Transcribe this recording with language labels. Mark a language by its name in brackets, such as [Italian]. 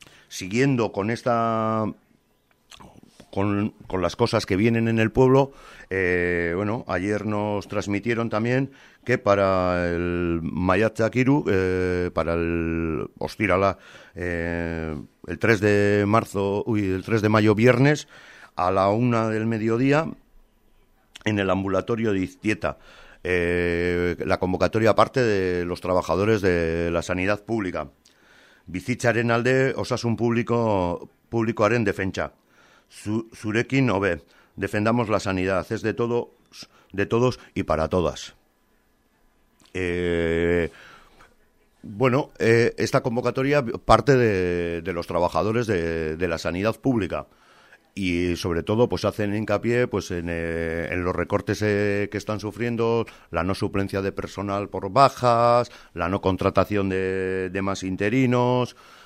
[Spanish] Siguiendo con esta, con las cosas que vienen en el pueblo, bueno, ayer nos transmitieron también que para el [Basque] Maiatzak hiru, [Spanish] para el [Basque] ostirala, [Spanish] el 3 de marzo, el 3 de mayo, viernes, a la 1 del mediodía, en el ambulatorio de Iztieta, la convocatoria aparte de los trabajadores de la sanidad pública. [Basque] Bizitzaren alde osasun publikoaren defentsa. Zurekin hobe, [Spanish] defendamos la sanidad, es de todos y para todas. Esta convocatoria parte de los trabajadores de la sanidad pública, y sobre todo pues hacen hincapié pues en los recortes que están sufriendo, la no suplencia de personal por bajas, la no contratación de más interinos.